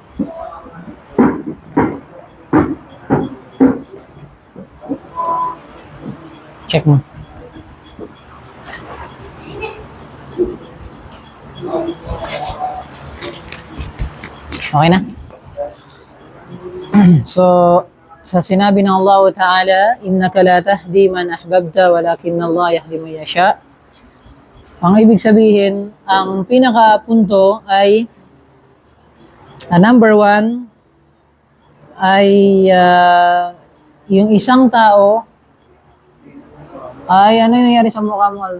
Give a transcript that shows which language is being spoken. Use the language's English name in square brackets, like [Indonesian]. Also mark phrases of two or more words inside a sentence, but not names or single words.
[Filipino] Check mo. Okay na? So, sa sinabi ng Allah Ta'ala, [Arabic] إنك لا تهدي من أحببت ولكن الله يهدي من يشاء. [Filipino] Ang ibig sabihin, ang pinakapunto ay [English] number one [Filipino] ay yung isang tao ay ano yung nangyari sa mukha mo?